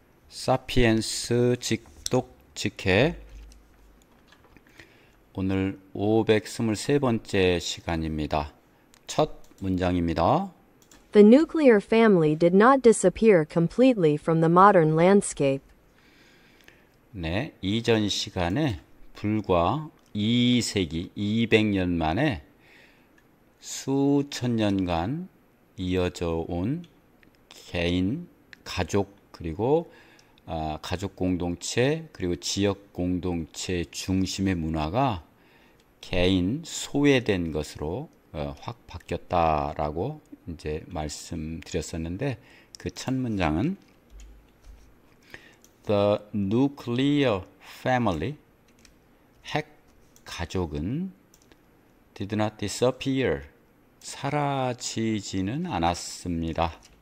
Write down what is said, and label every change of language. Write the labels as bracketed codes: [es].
[ko] 사피엔스 직독직해 오늘 523번째 시간입니다. 첫 문장입니다. [en] The nuclear family did not disappear completely from the modern landscape. [ko] 네, 이전 시간에 불과 2세기, 200년 만에 수천 년간 이어져 온 개인, 가족, 그리고 가족 공동체, 그리고 지역 공동체 중심의 문화가 개인, 소외된 것으로 확 바뀌었다라고 이제 말씀드렸었는데, 그 첫 문장은 [en] The nuclear family, [ko] 핵 가족은 [en] did not disappear, [ko] 사라지지는 않았습니다.